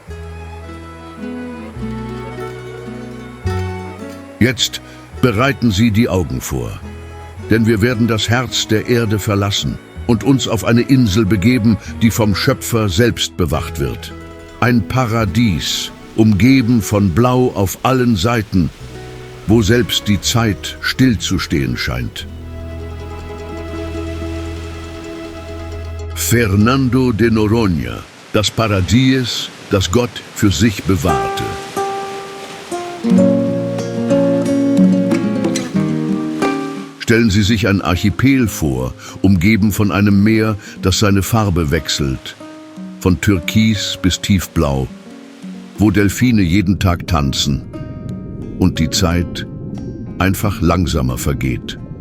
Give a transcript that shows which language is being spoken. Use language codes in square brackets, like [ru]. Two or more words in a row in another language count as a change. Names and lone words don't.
[de] Jetzt bereiten Sie die Augen vor, denn wir werden das Herz der Erde verlassen und uns auf eine Insel begeben, die vom Schöpfer selbst bewacht wird. Ein Paradies, umgeben von Blau auf allen Seiten, wo selbst die Zeit stillzustehen scheint. Fernando de Noronha, das Paradies, das Gott für sich bewahrte. Stellen Sie sich ein Archipel vor, umgeben von einem Meer, das seine Farbe wechselt, von Türkis bis Tiefblau, wo Delfine jeden Tag tanzen und die Zeit einfach langsamer vergeht.